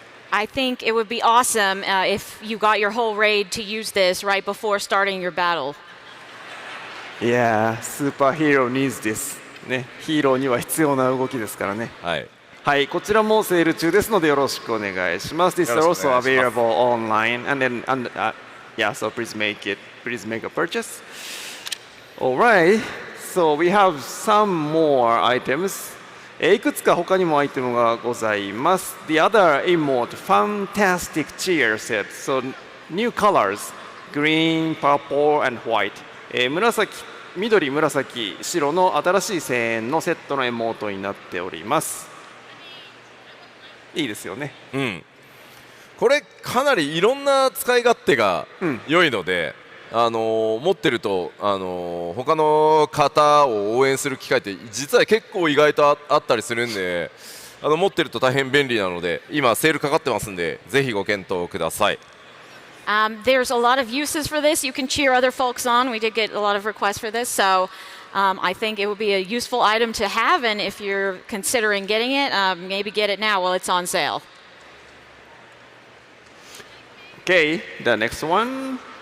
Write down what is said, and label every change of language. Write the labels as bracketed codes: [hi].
[en] I think it would be awesome if you got your whole raid to use this right before starting your battle. Yeah, superhero needs this. [ja] ね、ヒーローには必要な動きですからね。はい。はい、こちらもセール中ですのでよろしくお願いします。 [en] This is also available online, and then yeah, so please make a purchase. Alright, so we have some more items. [ja] いくつか他にもアイテムがございます。 [en] The other emote, fantastic cheer set. So new colors, green, purple, and white. [ja] 緑、紫、白の新しい1000円のセットのエモートになっております。いいですよね。これかなりいろんな使い勝手が良いので、持ってると他の方を応援する機会って実は結構意外とあったりするんで、持ってると大変便利なので今セールかかってますんでぜひご検討ください。 [en] There's a lot of uses for this. You can cheer other folks on. We did get a lot of requests for this, so I think it would be a useful item to have. And if you're considering getting it, maybe get it now while it's on sale. Okay, the next one.